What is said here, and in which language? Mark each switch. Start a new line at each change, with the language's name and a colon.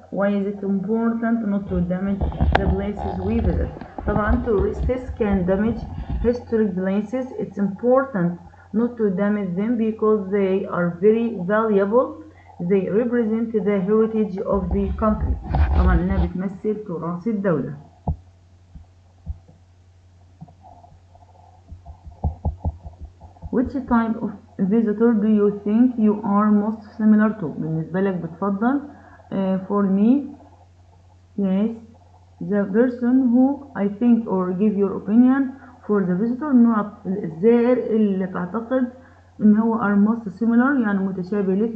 English: Why is it important not to damage the places we visit? طبعا tourists can damage historic places. It's important not to damage them because they are very valuable. They represent the heritage of the country.
Arabic: طبعا انها بتمثل تراث الدولة.
English: Which type of visitor do you think you are most similar to?
Arabic: بالنسبة لك بتفضل
English: for me, yes, the person who I think or give your opinion for the visitor.
Arabic: نوع الزائر اللي تعتقد ان هو
English: are most similar
Arabic: يعني متشابه لك.